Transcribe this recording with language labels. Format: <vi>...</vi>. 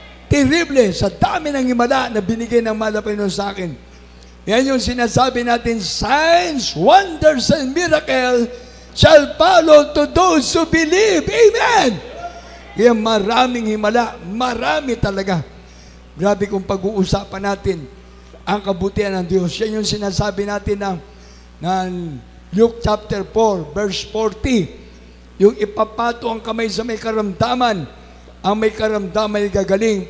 <tl>Terrible, sa dami ng himala na binigay ng mahal na Panginoon sa akin. Yan yung sinasabi natin,</tl> <en>signs, wonders, and miracle shall follow to those who believe.</en> <tl>Amen! Kaya maraming himala, marami talaga. Grabe kung pag-uusapan natin ang kabutihan ng Diyos. Yan yung sinasabi natin ng Luke chapter 4, verse 40. Yung ipapato ang kamay sa may karamdaman, ang may karamdaman ay gagaling.</tl>